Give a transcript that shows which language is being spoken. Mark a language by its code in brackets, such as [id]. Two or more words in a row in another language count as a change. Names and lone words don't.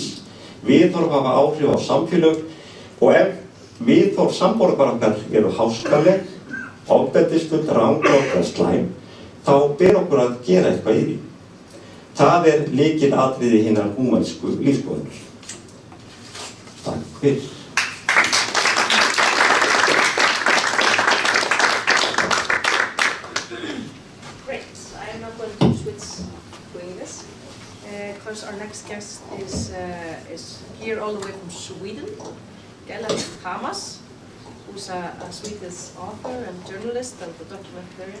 [is] Viðhorf hafa áhrif á samfélög og ef viðhorf samborgara okkar eru háskaleg, ofbeldisfull, ranglát eða slæm, þá ber okkur að gera eitthvað í því. Það lykilatriði hinnar húmansku lífskoðunar. Takk fyrir. [en] Great. I am not going to switch doing this because our next guest is here all the way from Sweden, Gellert Hamas, who's a Swedish author and journalist and a documentarian.